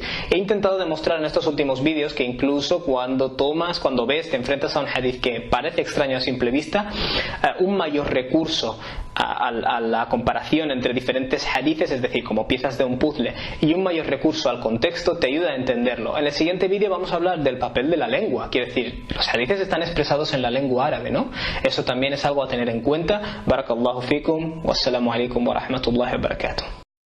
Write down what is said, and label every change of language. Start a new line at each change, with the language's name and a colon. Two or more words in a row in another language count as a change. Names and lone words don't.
Spanish: He intentado demostrar en estos últimos vídeos que incluso cuando ves, te enfrentas a un hadith que parece extraño a simple vista, un mayor recurso a la comparación entre diferentes hadiths, es decir, como piezas de un puzzle, y un mayor recurso al contexto te ayuda a entenderlo. En el siguiente vídeo vamos a hablar del papel de la lengua. Quiere decir, los hadiths están expresados en la lengua árabe, ¿no? Eso también es algo a tener en cuenta.
Arabic: بارك الله فيكم، والسلام عليكم ورحمة الله وبركاته.